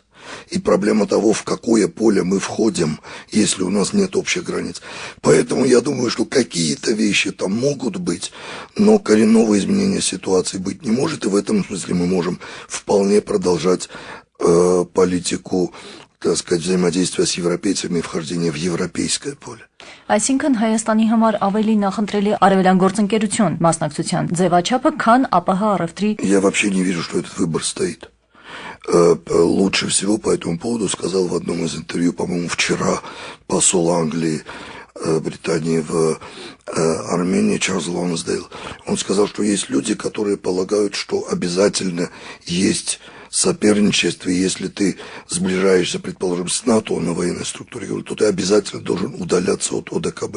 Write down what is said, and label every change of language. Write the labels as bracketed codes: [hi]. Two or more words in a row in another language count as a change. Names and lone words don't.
[ru] И проблема того, в какое поле мы входим, если у нас нет общих границ. Поэтому я думаю, что какие-то вещи там могут быть, но коренного изменения ситуации быть не может. И в этом смысле мы можем вполне продолжать политику, так сказать, взаимодействия с европейцами и вхождения в европейское поле. [hy] Այսինքն Հայաստանի համար ավելի նախընտրելի արևելյան գործընկերություն մասնակցության ձևաչափը, քան ԱՊՀ առևտրի. [ru] Я вообще не вижу, что этот выбор стоит. Лучше всего по этому поводу сказал в одном из интервью, по-моему, вчера посол Англии, Британии в Армении Чарльз Лонсдейл. Он сказал, что есть люди, которые полагают, что обязательно есть соперничество, если ты сближаешься, предположим, с НАТО на военной структуре, то ты обязательно должен удаляться от ОДКБ.